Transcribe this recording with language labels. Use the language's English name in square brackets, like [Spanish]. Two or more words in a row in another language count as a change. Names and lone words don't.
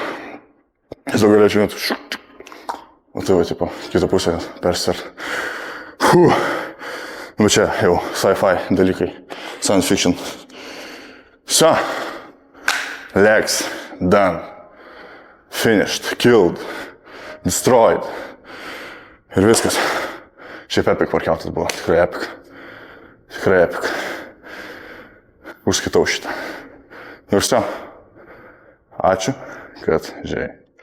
[Lithuanian] Tiesiog galėčiau net o tai va, tipo, kitą pusę persisert. Nu čia jau sci-fi dalykai, [English] science fiction. So, legs, done, finished, killed, destroyed. [Lithuanian] Ir viskas. Šiaip [English] epic workoutas [Lithuanian] buvo, tikrai epic. Tikrai epic. Užskaitau šitą. Ir viso. Ačiū, kad žiūrėjai.